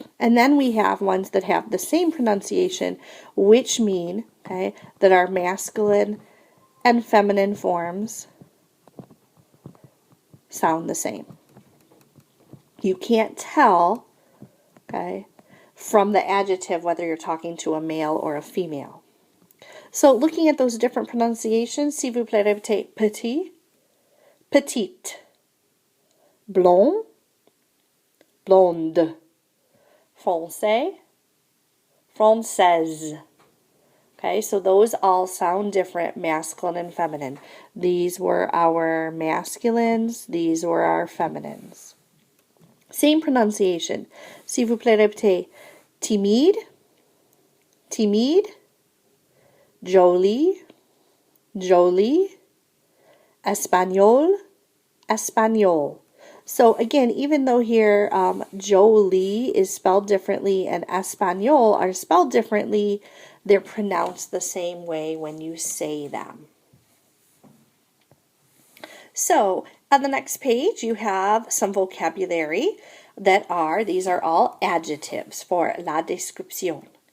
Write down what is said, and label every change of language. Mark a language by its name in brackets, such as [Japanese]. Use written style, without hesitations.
[English] And then we have ones that have the same pronunciation, which mean, okay, that our masculine and feminine forms sound the same. You can't tell, okay, from the adjective, whether you're talking to a male or a female. So looking at those different pronunciations, [French] s'il vous plaît, répétez petit, petite, blond, blonde, français, française. [English] Okay, so those all sound different, masculine and feminine. These were our masculines, these were our feminines. Same pronunciation. [French] S'il vous plaît, répétez timide, timide, jolie, jolie, espagnol, espagnol. [English] So again, even though here jolie is spelled differently and espagnol are spelled differently, they're pronounced the same way when you say them. So on the next page, you have some vocabulary these are all adjectives for la description.